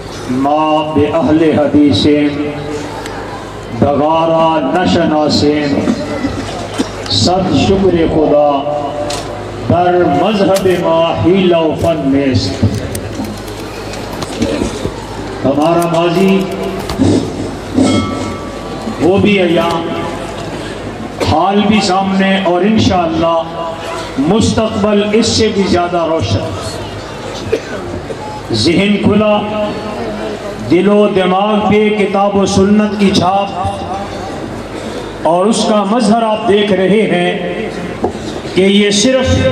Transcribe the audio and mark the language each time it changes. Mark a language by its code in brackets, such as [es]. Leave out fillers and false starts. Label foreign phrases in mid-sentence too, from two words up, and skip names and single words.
[fa] ما بأہل حدیثین بغارا نشناسین صد شکر خدا در مذہب ما حیلہ و فن نیست۔ [ur] ہمارا ماضی وہ بھی ایام، حال بھی سامنے، اور انشاءاللہ مستقبل اس سے بھی زیادہ روشن۔ ذہن کھلا، دل و دماغ پہ کتاب و سنت کی چھاپ، اور اس کا مظہر آپ دیکھ رہے ہیں کہ یہ صرف